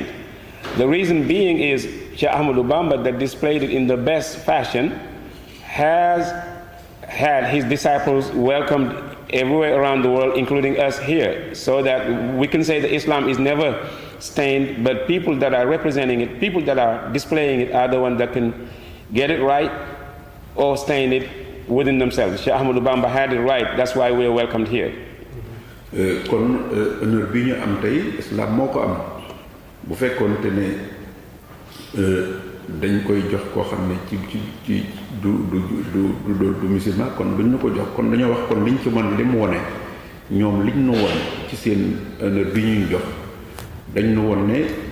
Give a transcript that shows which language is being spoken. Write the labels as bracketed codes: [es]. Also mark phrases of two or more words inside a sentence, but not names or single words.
[en] The reason being is Sheikh Ahmadou Bamba, that displayed it in the best fashion, has had his disciples welcomed everywhere around the world, including us here, so that we can say that Islam is never stained, but people that are representing it, people that are displaying it, are the ones that can get it right or stain it within themselves. Sheikh Ahmadou Bamba had it right. That's why we are welcomed here. [wo] kon honneur bi ñu am tey islam moo ko am bu fekkoon te ne dañ koy jox koo xam ne ci du musulman kon duñ ñu ko jox kon dañoo wax kon liñ ci mën li mu wone ñoom liñ nu won ci seen honneur bi ñuy jox dañ nu won ne